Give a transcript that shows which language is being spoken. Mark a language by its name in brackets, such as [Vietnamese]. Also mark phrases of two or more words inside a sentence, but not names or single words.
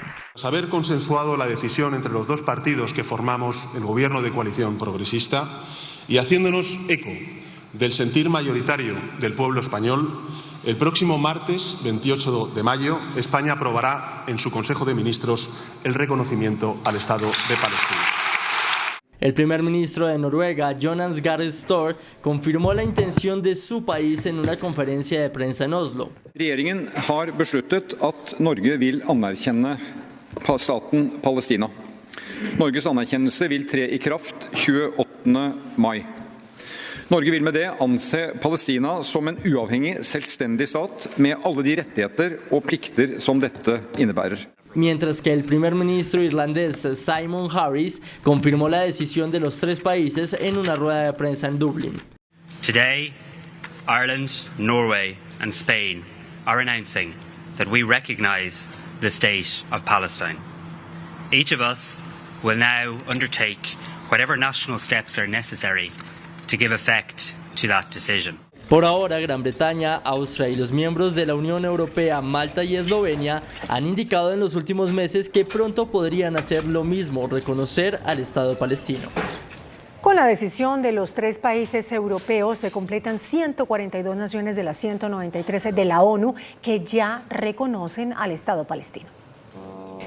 [Spanish] Tras haber consensuado la decisión entre los dos partidos que formamos el gobierno de coalición progresista y haciéndonos eco del sentir mayoritario del pueblo español, el próximo martes 28 de mayo España aprobará en su Consejo de Ministros el reconocimiento al Estado de Palestina. El primer ministro de Noruega, Jonas Gahr Støre, confirmó la intención de su país en una conferencia de prensa en Oslo. [Norwegian] Regjeringen har besluttet at Norge vil anerkjenne staten Palestina. Norges anerkjennelse vil tre i kraft 28. mai. Norge vil med det anse Palestina som en uavhengig, selvstendig stat med alle de rettigheter og plikter som dette innebærer. [Spanish] Mientras que el primer ministro irlandés Simon Harris confirmó la decisión de los 3 países en una rueda de prensa en Dublín. [English] Today, Ireland, Norway and Spain are announcing that we recognize the state of Palestine. Each of us will now undertake whatever national steps are necessary to give effect to that decision. [Spanish] Por ahora, Gran Bretaña, Austria y los miembros de la Unión Europea, Malta y Eslovenia han indicado en los últimos meses que pronto podrían hacer lo mismo, reconocer al Estado palestino. Con la decisión de los 3 países europeos se completan 142 naciones de las 193 de la ONU que ya reconocen al Estado palestino.